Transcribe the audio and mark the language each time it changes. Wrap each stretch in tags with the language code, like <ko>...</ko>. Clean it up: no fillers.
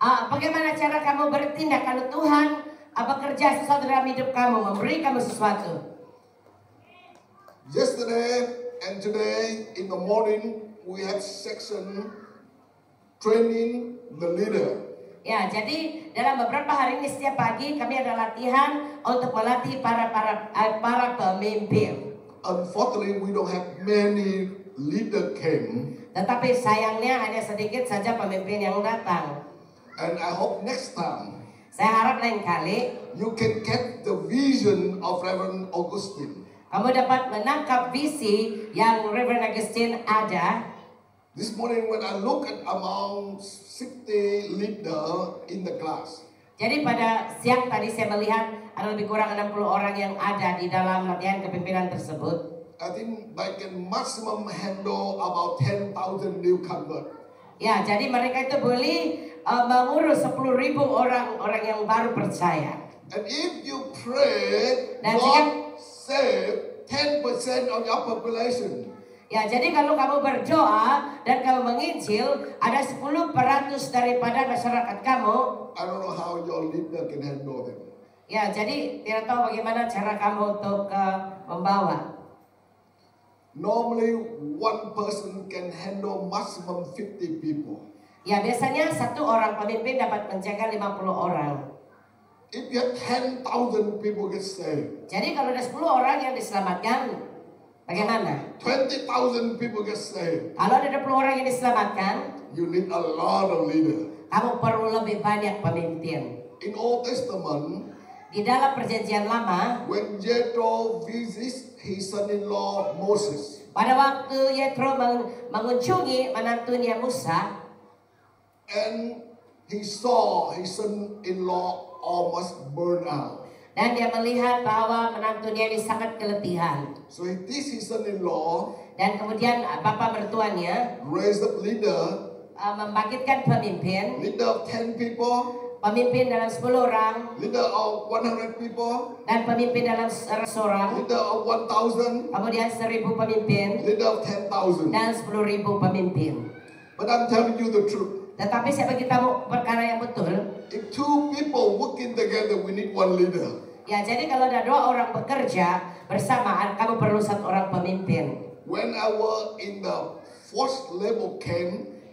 <ms>bagaimana cara kamu bertindak kalau Tuhan bekerja sesuatu dalam hidup kamu, memberi kamu sesuatu?</ms> <en>Yesterday and today in the morning we had section training the leader.</en> <ms>Ya, jadi dalam beberapa hari ini setiap pagi kami ada latihan untuk melatih para pemimpin.</ms> <en>Unfortunately, we don't have many leader came,</en> <ms>Tetapi sayangnya hanya sedikit saja pemimpin yang datang.</ms> <en>and I hope next time</en> <ms>Saya harap lain kali</ms> <en>you can get the vision of Reverend Augustine.</en> <ms>kamu dapat menangkap visi yang Reverend Augustine ada.</ms> <en>This morning when I look at among 60 leader in the class,</en> <ms>Jadi pada siang tadi saya melihat ada lebih kurang 60 orang yang ada di dalam latihan kepemimpinan tersebut.</ms> <en>I think they can maximum handle about 10,000 new convert.</en> <ms>Ya, jadi mereka itu boleh mengurus 10.000 orang yang baru percaya.</ms> <en>And if you pray,</en> <ms>Dan</ms> <en>God save 10% of your population.</en> <ms>Ya, jadi kalau kamu berdoa dan kamu menginjil, ada 10% daripada masyarakat kamu.</ms> <en>I don't know how your leader can handle them.</en> <ms>Ya, jadi tidak tahu bagaimana cara kamu untuk membawa.</ms> <en>Normally, one person can handle maximum 50 people.</en> <ms>Ya, biasanya satu orang pemimpin dapat menjaga 50 orang.</ms> <en>If you have 10,000 people get saved,</en> <ms>Jadi kalau ada 10 orang yang diselamatkan, bagaimana?</ms> <en>20,000 people get saved,</en> <ms>Kalau ada 20 orang yang diselamatkan,</ms> <en>you need a lot of leaders.</en> <ms>kamu perlu lebih banyak pemimpin.</ms> <en>In Old Testament,</en> <ms>Di dalam perjanjian lama,</ms> <en>when Jethro visits his son-in-law Moses,</en> <ms>pada waktu Yetro mengunjungi menantunya Musa,</ms> <en>and he saw his son-in-law almost burned out.</en> <ms>dan dia melihat bahwa menantunya ini sangat keletihan.</ms> <en>So this his son-in-law</en> <ms>Dan kemudian bapak mertuanya</ms> <en>raised up leader</en> <ms>membangkitkan pemimpin,</ms> <en>of 10 people,</en> <ms>pemimpin dalam 10 orang,</ms> <en>leader of 100 people,</en> <ms>dan pemimpin dalam 100 orang,</ms> <en>leader of 1,000,</en> <ms>kemudian 1000 pemimpin,</ms> <en>leader of 10,000.</en> <ms>dan 10.000 pemimpin.</ms> <en>But I'm telling you the truth.</en> <ms>Tetapi saya beritahu perkara yang betul.</ms> <en>If two people working together, we need one leader.</en> <ms>Ya, jadi kalau ada 2 orang bekerja bersama, kamu perlu 1 orang pemimpin.</ms> <en>When I was in the first level camp,</en>